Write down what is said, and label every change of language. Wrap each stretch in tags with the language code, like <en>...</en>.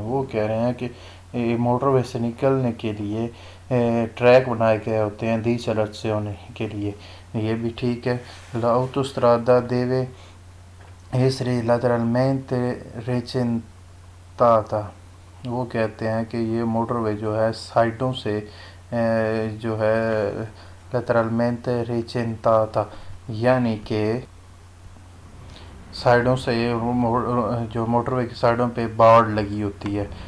<ur>وہ کہہ رہے ہیں کہ موٹر وے سے نکلنے کے لیے ٹریک بنائے گئے ہوتے ہیں decelerazione کے لیے. یہ بھی ٹھیک ہے.</ur> <it>L'autostrada deve essere lateralmente recintata.</it> <ur>وہ کہتے ہیں کہ یہ موٹر وے جو ہے سائڈوں سے جو ہے</ur> <it>lateralmente recintata</it> <ur>یعنی کہ سائڈوں سے جو موٹر وے کی سائڈوں پہ باڑ لگی ہوتی ہے.</ur>